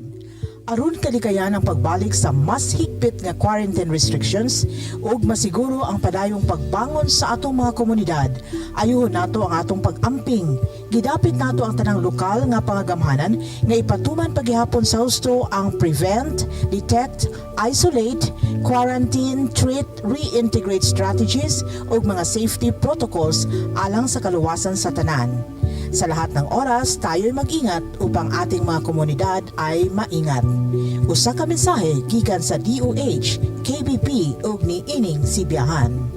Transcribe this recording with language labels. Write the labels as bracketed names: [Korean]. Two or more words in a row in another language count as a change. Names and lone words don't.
[Cebuano] Aron kalikayan ang pagbalik sa mas higpit nga [English] quarantine restrictions [Cebuano] ug masiguro ang padayong pagbangon sa atong mga komunidad, ayuhon nato ang atong pag-amping. Gidapit nato ang tanang lokal nga pangagamhanan nga ipatuman paghihapon sa husto ang [English] prevent, detect, isolate, quarantine, treat, reintegrate strategies [Cebuano] ug mga [English] safety protocols [Cebuano] alang sa kaluwasan sa tanan. [Filipino] Sa lahat ng oras, tayo'y mag-ingat upang ating mga komunidad ay maingat. [Cebuano] Usa ka mensahe gikan sa DOH, KBP ug ni ining Sibiyahan.